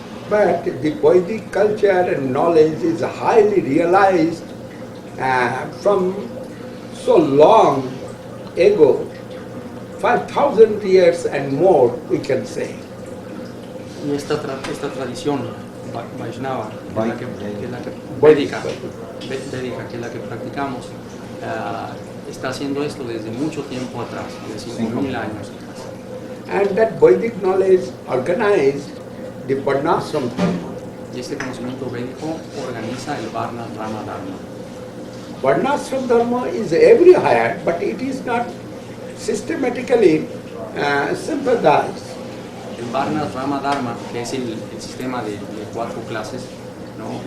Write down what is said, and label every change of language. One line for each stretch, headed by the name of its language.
English: But the Vedic culture and knowledge is highly realized from so long ago, 5,000 years and more, we can say.
Spanish: Y esta tradición Vaishnava, que es la que Védica. védica, que es la que practicamos, está haciendo esto desde mucho tiempo atrás, desde 5,000 años atrás.
English: And that Vedic knowledge organized the Varnashram Dharma.
Spanish: Y este conocimiento védico organiza el Varna, Rama, Dharma.
English: Varnashram Dharma is everywhere, but it is not systematically sympathized.
Spanish: El Varna, Rama, Dharma, que es el sistema de 4 clases, ¿no?